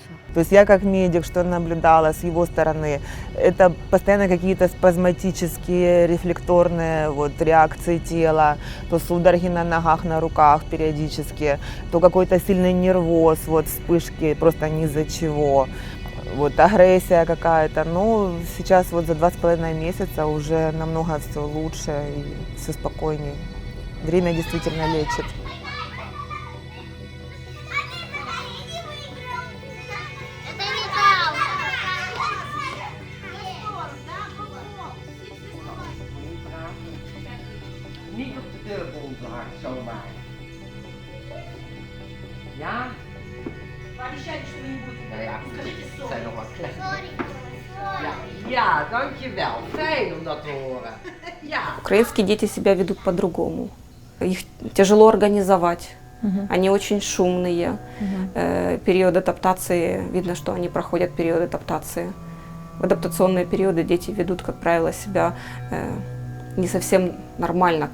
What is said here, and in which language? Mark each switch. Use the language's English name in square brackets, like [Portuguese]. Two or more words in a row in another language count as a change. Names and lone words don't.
[Russian] То есть я как медик, что наблюдала с его стороны, это постоянно какие-то спазматические, рефлекторные вот, реакции тела, то судороги на ногах, на руках периодически, то какой-то сильный нервоз, вот, вспышки, просто ни из-за чего. вот агрессия какая-то. Но сейчас вот за 2,5 месяца уже намного все лучше и все спокойнее. Время действительно лечит. [Dutch] Niet op de deurbol dragen zomaar. Ja? Nou ja, het zijn nog wat kleine. Ja, dankjewel. Fijn om dat te horen. Ja. [Russian] Украинские дети себя ведут по-другому. Их тяжело организовать. Они очень шумные. Период адаптации, видно, что они проходят период адаптации. В адаптационные периоды дети ведут, как правило, себя не совсем нормально.